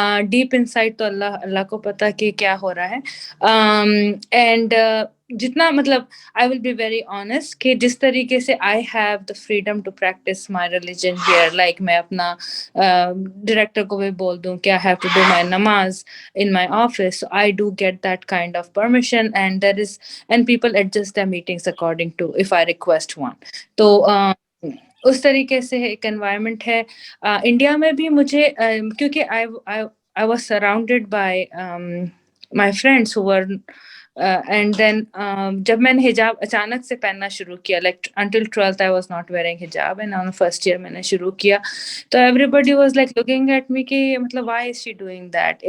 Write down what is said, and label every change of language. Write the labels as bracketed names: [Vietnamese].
[English] Deep inside [Hindi] तो अल्लाह को पता कि क्या हो रहा है। [English] And [Hindi] जितना मतलब [English] I will be very honest [Hindi] कि जिस तरीके से [English] I have the freedom to practice my religion here, like [Hindi] मैं अपना डायरेक्टर को भी बोल दूं कि [English] I have to do my namaz in my office, so I do get that kind of permission and people adjust their meetings according to if I request one. [Hindi] तो उस तरीके से एक environment है। इंडिया में भी मुझे क्योंकि [English] I was surrounded by my friends who were and then [Hindi] जब मैंने हिजाब अचानक से पहनना शुरू किया, [English] like until 12th I was not wearing hijab and on first year [Hindi] मैंने शुरू किया, तो [English] everybody was like looking at me [Hindi] कि मतलब [English] why is she doing that।